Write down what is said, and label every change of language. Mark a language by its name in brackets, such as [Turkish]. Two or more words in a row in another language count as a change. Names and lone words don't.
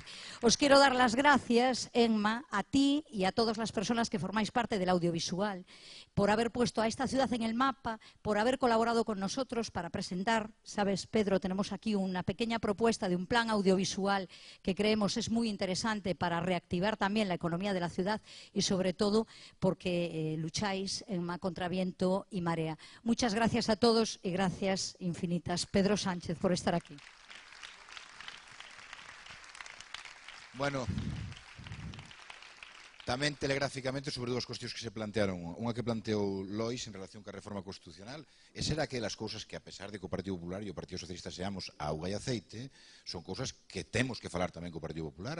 [Spanish] Os quiero dar las gracias, Emma, a ti y a todas las personas que formáis parte del audiovisual, por haber puesto a esta ciudad en el mapa, por haber colaborado con nosotros para presentar, sabes, Pedro, tenemos aquí una pequeña propuesta de un plan audiovisual que creemos es muy interesante para reactivar también la economía de la ciudad, y sobre todo porque lucháis, Emma, contra viento y marea. Muchas gracias a todos y gracias infinitas, Pedro Sánchez, por estar aquí. [Galician] Bueno, tamén telegráficamente sobre dúas cuestións que se plantearon. Unha que planteou Lois en relación ca reforma constitucional, e será que as cousas que, a pesar de que o Partido Popular e o Partido Socialista seamos auga e aceite, son cousas que temos que falar tamén co Partido Popular.